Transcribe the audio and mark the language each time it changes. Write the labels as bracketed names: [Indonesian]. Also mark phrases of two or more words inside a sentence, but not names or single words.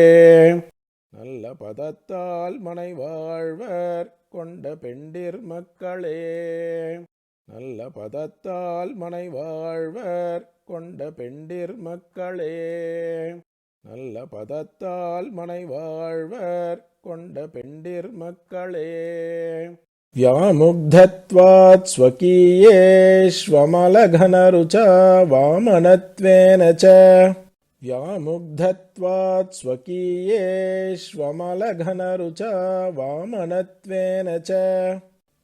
[Tamil] நல்ல பதத்தால் மனை வாழ்வர் கொண்ட பெண்டிர் மக்களே. நல்ல பதத்தால் மனை வாழ்வர் கொண்ட பெண்டிர் மக்களே. நல்ல பதத்தால் மனை வாழ்வர் கொண்ட பெண்டிர் மக்களே. [Sanskrit] व्यामुग्धत्वात् स्वकीयेष्वमलघनरुचा वामनत्वेन च. व्यामुग्धत्वात् स्वकीयेष्वमलघनरुचा वामनत्वेन च.